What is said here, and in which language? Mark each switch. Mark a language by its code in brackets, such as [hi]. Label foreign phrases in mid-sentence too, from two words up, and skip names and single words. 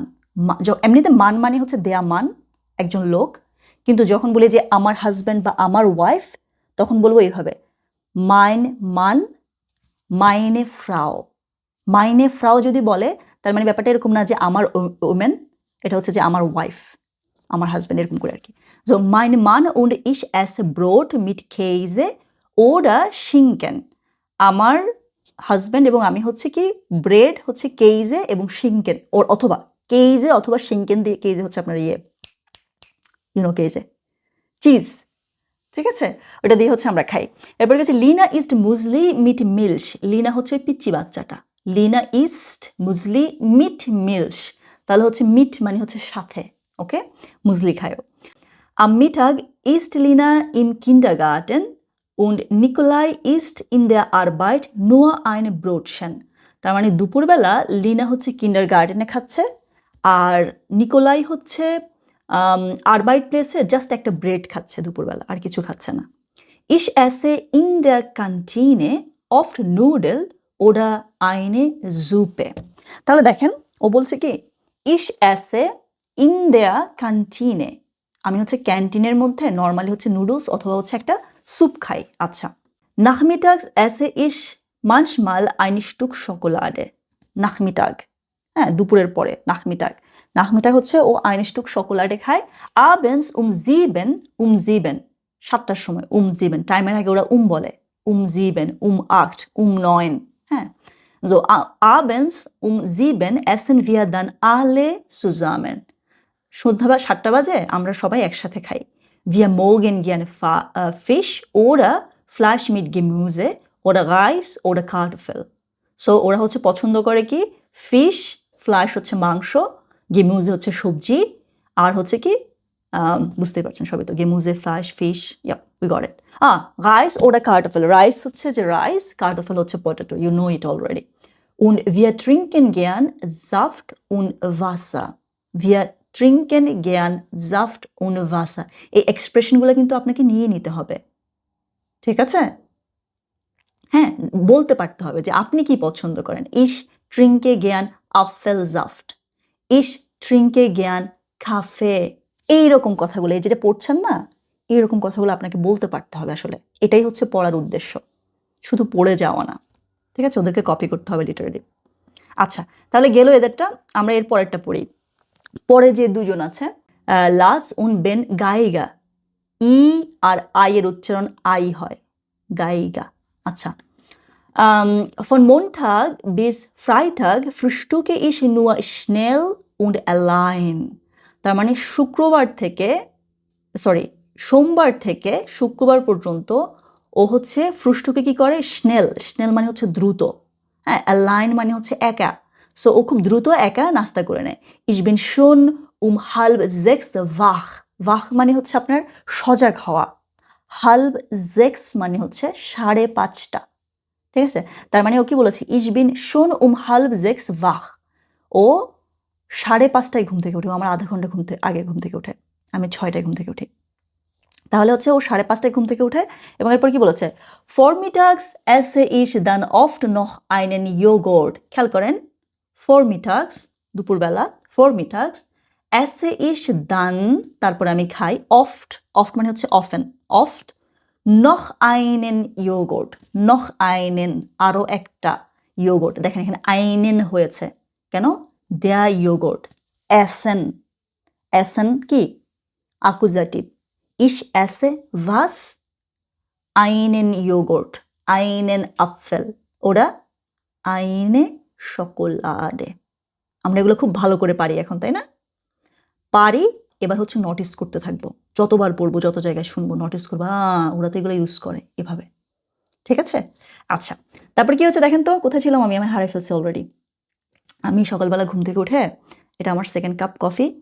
[bn] এমনিতে মান মানে হচ্ছে [de] der Mann, [bn] একজন লোক, কিন্তু যখন বলি যে আমার হাজব্যান্ড বা আমার ওয়াইফ তখন বলবো এইভাবে, [de] mein Mann meine Frau. meine Frau [bn] যদি বলে তার মানে ব্যাপারটা এরকম না যে আমার ওমেন, এটা হচ্ছে যে আমার ওয়াইফ, আমার হাজব্যান্ড, এরকম করে আর কি। [de] So mein Mann und ich esse Brot mit Käse oder Schinken, [bn] আমার হাজব্যান্ড এবং আমি হচ্ছে কি ব্রেড হচ্ছে কেইজে এবং শিঙ্কেন, ওর অথবা কেইজে অথবা শিঙ্কেন দিয়ে, কেইজে হচ্ছে আপনার কেইজে চিজ। ঠিক আছে, ওটা দিয়ে হচ্ছে আমরা খাই। এরপরে হচ্ছে [de] Lina isst Müsli mit Milch, [bn] লিনা হচ্ছে ওই পিচ্চি বাচ্চাটা, [de] Lina isst Müsli mit Milch, [bn] তাহলে হচ্ছে মিট মানে হচ্ছে সাথে, ওকে, মুজলি খায়ও। [de] Am Mittag ist Lina im Kindergarten und Nikolai ist in der Arbeit nur ein Brotchen, [bn] তার মানে দুপুরবেলা লিনা হচ্ছে কিন্ডারগার্টেনে খাচ্ছে আর নিকোলাই হচ্ছে আরবাইট প্লেসে জাস্ট একটা ব্রেড খাচ্ছে দুপুরবেলা, আর কিছু খাচ্ছে না। [de] Ich esse in der Kantine oft Nudeln oder eine Suppe, [bn] তাহলে দেখেন ও বলছে কি [de] ich esse in der Kantine, [bn] আমি হচ্ছে ক্যান্টিনের মধ্যে নর্মালি হচ্ছে নুডলস অথবা হচ্ছে একটা স্যুপ খাই। [de] আচ্ছা, Nachmittags esse ich manchmal ein Stück Schokolade। [bn] নাখমিটাগ, হ্যাঁ, দুপুরের পরে নাখমিটাগ। নাখমিটাগ হচ্ছে ও [de] ein Stück Schokolade [bn] খায়। [de] abends um 7 [bn] 7টার সময় 7 টাইমের আগে ওরা বলে 7 8 9, হ্যাঁ। [de] So abends 7 essen wir dann alle zusammen। [bn] সন্ধ্যা 7টা বাজে আমরা সবাই একসাথে খাই। [de] Wir mögen gerne Fisch oder Fleisch mit Gemüse oder Reis oder Kartoffel। [bn] সো ওরা হচ্ছে পছন্দ করে কি ফিশ, ফ্লাশ হচ্ছে মাংস, গেমুজে হচ্ছে সবজি, আর হচ্ছে কি বুঝতেই পারছেন সবই তো, গেমুজে, ফ্লাশ, ফিশ, [en] yeah we got it. [de] Reis oder Kartoffel, [bn] রাইস হচ্ছে যে রাইস, কার্টোফেল হচ্ছে পটেটো, [en] you know it already. [de] Und wir trinken gern Saft und Wasser। Wir trinken gern Saft und Wasser। [bn] এই এক্সপ্রেশনগুলো কিন্তু আপনাকে নিয়ে নিতে হবে, ঠিক আছে? হ্যাঁ, বলতে পারতে হবে যে আপনি কি পছন্দ করেন। [de] Ich trinke gern Apfelsaft। Ich trinke gern Kaffee। [bn] এইরকম কথাগুলো, এই যেটা পড়ছেন না, এইরকম কথাগুলো আপনাকে বলতে পারতে হবে আসলে। এটাই হচ্ছে পড়ার উদ্দেশ্য, শুধু পড়ে যাওয়া না, ঠিক আছে? ওদেরকে কপি করতে হবে লিটারেলি। আচ্ছা, তাহলে গেল এদেরটা। আমরা এর পরেরটা পড়ি। পরে যে দুজন আছে, লাস উন বেন গাইগা, ই আর আই এর উচ্চারণ আই হয়, গাইগা। আচ্ছা, [de] von Montag bis Freitag frühstücke ich nur schnell und allein। [bn] তার মানে সোমবার থেকে শুক্রবার পর্যন্ত ও হচ্ছে ফ্রুস্টুকে কি করে, স্নেল, স্নেল মানে হচ্ছে দ্রুত, হ্যাঁ, অ্যালাইন মানে হচ্ছে একা। সো ও খুব দ্রুত একা নাস্তা করে নেয়। [de] Ich bin schon halb 6 wach। [bn] ওয়াহ মানে হচ্ছে আপনার সজাগ হওয়া, halb 6 মানে হচ্ছে 5:30, ঠিক আছে? তার মানে ও কি বলেছে, [de] Ich bin schon halb 6 wach। [bn] ও 5:30টায় ঘুম থেকে উঠে, আমার আধা ঘন্টা আগে ঘুম থেকে উঠে, আমি 6টায় ঘুম থেকে উঠি। তাহলে হচ্ছে ও 5:30টায় ঘুম থেকে উঠে, এবং এরপর কি বলেছে, [de] Vormittags esse ich dann oft noch einen Joghurt। [bn] খেয়াল করেন, Vormittags দুপুরবেলা, [de] Vormittags esse ich dann [bn] তারপর আমি খাই, oft মানে হচ্ছে often, [de] oft noch einen Joghurt, noch einen [bn] আরো একটা [de] Joghurt। [bn] দেখেন এখানে einen হয়েছে কেন, [de] der Joghurt। [bn] essen কি অ্যাকুজাটিভ, [de] Ich esse was? Einen Joghurt, einen Apfel oder eine Schokolade। [bn] আমরা এগুলো খুব ভালো করে পারি এখন, তাই না? পারি, এবার হচ্ছে নোটিস করতে থাকবো, যতবার পড়বো, যত জায়গায় শুনবো নোটিস করবো, ওরা তো এগুলো ইউজ করে এভাবে, ঠিক আছে? আচ্ছা, তারপর কি হচ্ছে দেখেন তো, কোথায় ছিলাম আমি হারিয়ে ফেলছি অলরেডি। আমি সকালবেলা ঘুম থেকে উঠে, এটা আমার সেকেন্ড কাপ কফি।